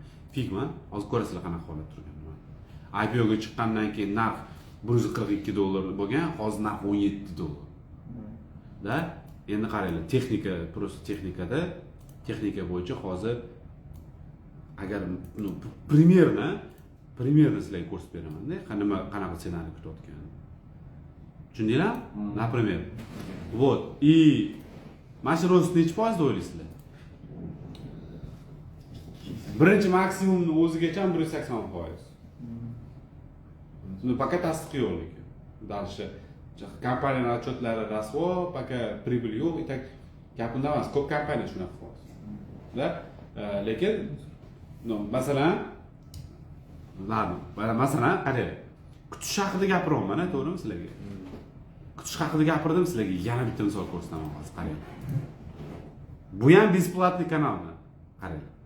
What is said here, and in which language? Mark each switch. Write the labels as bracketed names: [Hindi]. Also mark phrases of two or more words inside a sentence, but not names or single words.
[Uzbek] Figma, hozir ko'rasizlar qanaqa holat turgan. IPO ga chiqqandan keyin narx $142 bo'lgan, hozir narx $17. Da, endi qaranglar, texnika bo'yicha hozir agar примерно sizlarga ko'rsatib beraman-da, qanaqa ssenariy kutayotganini. Tushundinglarmi? [Russian] Например. Вот, и [Uzbek] mana shu rost necha foiz deb o'ylaysizlar? Birinchi maksimumni o'zigacha 180%. [Russian] Ну, пока [Uzbek] tasdiq yo'q lekin. Dальше kompaniyaning отчетлari rasvo, [Russian] пока прибыль [Uzbek] yo'q, [Russian] и так [Uzbek] gapimda emas, ko'p kompaniya shunaqa foiz. Da, lekin masalan, qarang, kutish haqida gapiryapman, to'g'rimi sizlarga? Kutish haqida gapirdim sizlarga, yana bitta misol ko'rsataman hozir, qarang. Bu ham besplatный kanalmi? Qarang.